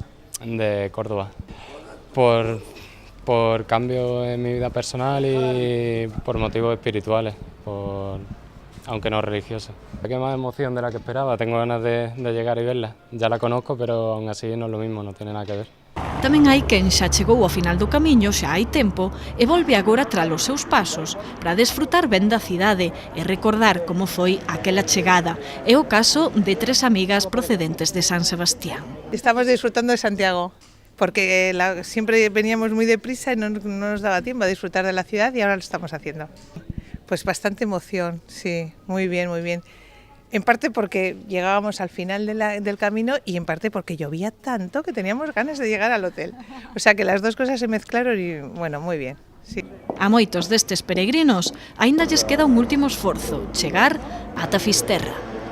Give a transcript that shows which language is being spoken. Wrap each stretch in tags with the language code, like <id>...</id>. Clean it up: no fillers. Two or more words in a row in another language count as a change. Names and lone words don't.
<es>De Córdoba. Por cambio en mi vida personal y por motivos espirituales, aunque no religiosos. Qué más emoción de la que esperaba, tengo ganas de llegar y verla. Ya la conozco, pero aún así no es lo mismo, no tiene nada que ver.</es> <gl>Tamén hai quen xa chegou ao final do camiño xa hai tempo e volve agora tras os seus pasos para desfrutar ben da cidade e recordar como foi aquela chegada. É o caso de tres amigas procedentes de San Sebastián.</gl> <es>Estamos disfrutando de Santiago, porque siempre veníamos muy deprisa y no nos daba tiempo a disfrutar de la ciudad y ahora lo estamos haciendo. Pues bastante emoción, sí, muy bien, muy bien. En parte porque llegábamos al final del camino y en parte porque llovía tanto que teníamos ganas de llegar al hotel. O sea que las dos cosas se mezclaron y bueno, muy bien. Sí.</es> <gl>A moitos destes peregrinos aínda lles queda un último esforzo, chegar ata Fisterra.</gl>